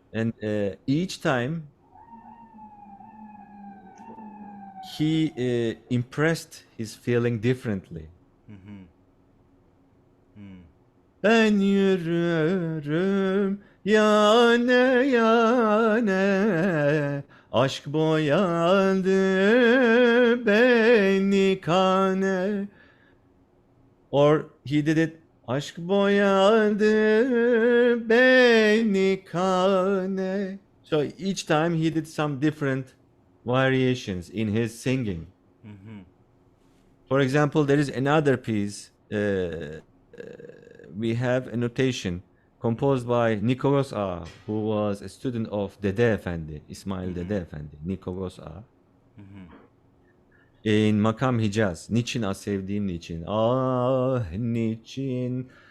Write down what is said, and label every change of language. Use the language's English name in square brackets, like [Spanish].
[English] And each time he impressed his feeling differently. [Turkish] Ben yürürüm yane yane, aşk boyadı beni kane. [English] Or he did it, aşk boyadı beni kane. So each time he did some different variations in his singing. For example, there is another piece. We have a notation composed by Nikogos Ağa, who was a student of Dede Efendi, İsmail Dede Efendi, Nikogos Ağa. [Turkish] In Makam Hicaz, niçin sevdiğim niçin, niçin